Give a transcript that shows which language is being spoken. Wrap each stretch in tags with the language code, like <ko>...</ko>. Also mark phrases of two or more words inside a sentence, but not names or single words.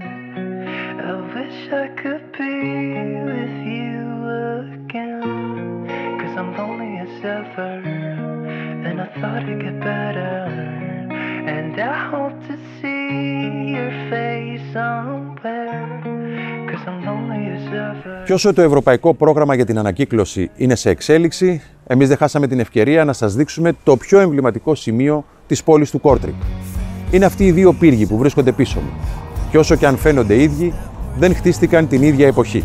<en>I wish I could be with you again, 'cause I'm lonely as ever, and I thought it'd get better, and I hope to see your face somewhere, 'cause I'm lonely as ever.</en> <el>Και όσο το ευρωπαϊκό πρόγραμμα για την ανακύκλωση είναι σε εξέλιξη, εμείς δεν χάσαμε την ευκαιρία να σας δείξουμε το πιο εμβληματικό σημείο της πόλης του Κόρτρικ. Είναι αυτοί οι δύο πύργοι που βρίσκονται πίσω μου. Και όσο και αν φαίνονται ίδιοι, δεν χτίστηκαν την ίδια εποχή.</el>